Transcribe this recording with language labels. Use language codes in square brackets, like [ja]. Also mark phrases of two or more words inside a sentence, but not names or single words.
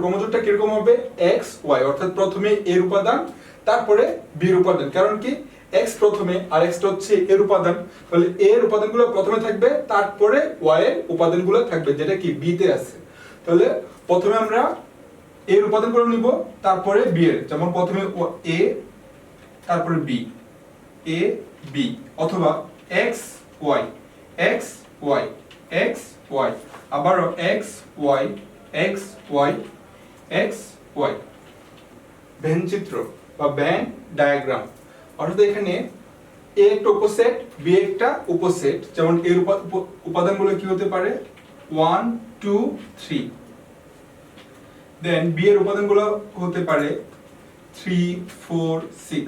[bn] ক্রমজোড়টা কিরকম হবে x y, অর্থাৎ প্রথমে a এর উপাদান তারপরে b এর উপাদান, কারণ কি x প্রথমে আর x টা হচ্ছে a এর উপাদান, তাহলে a এর উপাদানগুলো প্রথমে থাকবে তারপরে y এর উপাদানগুলো থাকবে, যেটা কি b তে আছে। তাহলে প্রথমে আমরা a এর উপাদানগুলো নিব তারপরে b এর, যেমন প্রথমে a তারপরে b a b, অথবা x y x y x y, আবারও x y x y x y। ভেন চিত্র বা ভেন ডায়াগ্রাম, অর্থাৎ এখানে a একটা উপসেট b একটা উপসেট, যেমন এর উপাদানগুলো কি হতে পারে 1 2 3, দেন b এর উপাদানগুলো হতে পারে 3 4 6।